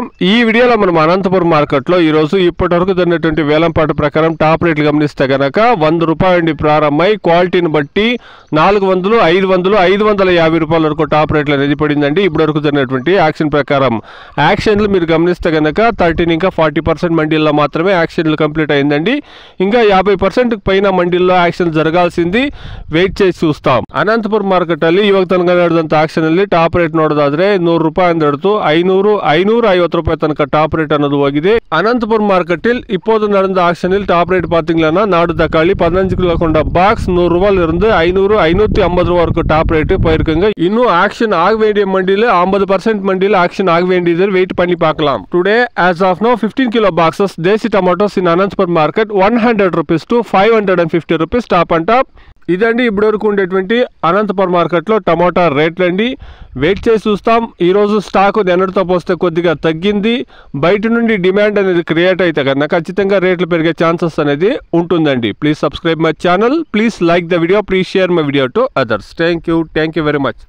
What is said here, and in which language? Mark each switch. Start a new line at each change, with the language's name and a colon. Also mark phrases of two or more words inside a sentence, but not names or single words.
Telugu: ఈ వీడియోలో మనం అనంతపురం మార్కెట్లో ఈరోజు ఇప్పటివరకు జరిగినటువంటి వేలంపాట ప్రకారం టాప్ రేట్లు గమనిస్తే కనుక 100 రూపాయలు ప్రారంభమై క్వాలిటీని బట్టి 400, 500, 550 రూపాయల వరకు టాప్ రేట్లు అనేది పడిందండి. ఇప్పటివరకు జరిగినటువంటి యాక్షన్ ప్రకారం యాక్షన్లు మీరు గమనిస్తే కనుక 13 ఇంకా 40% మండీల్లో మాత్రమే యాక్షన్లు కంప్లీట్ అయిందండి. ఇంకా 50% పైన మండీల్లో యాక్షన్ జరగాల్సింది వెయిట్ చేసి చూస్తాం.
Kannada: ಅನಂತಪುರ ಮಾರ್ಕೆಟ್ ಅಲ್ಲಿ ಇವಾಗ ತನಕ ನಡೆದಂತ ಆಕ್ಷನ್ ಅಲ್ಲಿ ಟಾಪ್ ರೇಟ್ ನೋಡೋದಾದ್ರೆ 100 ರೂಪಾಯಿ ಅಂತ 500, 550 ರೂಪಾಯಿ ತನಕ ಟಾಪ್ ರೇಟ್ ಅನ್ನೋದು ಹೋಗಿದೆ.
Tamil: அனந்தபுரம் மார்க்கெட்டில் இப்போது நடந்த ஆக்ஷனில் டாப் ரேட் பார்த்தீங்கன்னா நாடு தக்காளி 15 கிலோ கொண்ட பாக்ஸ் 100 ரூபாயில இருந்து 500, 550 ரூபாய் வரைக்கும் டாப் ரேட் போயிருக்குங்க. இன்னும் ஆக்ஷன் ஆக வேண்டிய மண்டியில் 50% மண்டியில் ஆக்ஷன் ஆக வேண்டியது வெயிட் பண்ணி பார்க்கலாம்.
English: today as of now 15 kilo boxes desi tomatoes in Anantapur market 100 rupees to 550 rupees top and top.
Telugu: ఇదండి ఇప్పటివరకు ఉండేటువంటి అనంతపురం మార్కెట్లో టమాటా రేట్లు అండి. వెయిట్ చేసి చూస్తాం. ఈరోజు స్టాక్ నిన్నటితో పోస్తే కొద్దిగా తగ్గింది. బయట నుండి డిమాండ్ అనేది క్రియేట్ అయితే కన్నా ఖచ్చితంగా రేట్లు పెరిగే ఛాన్సెస్ అనేది ఉంటుందండి.
English: please subscribe my channel, please like the video, please share my video to others. thank you very much.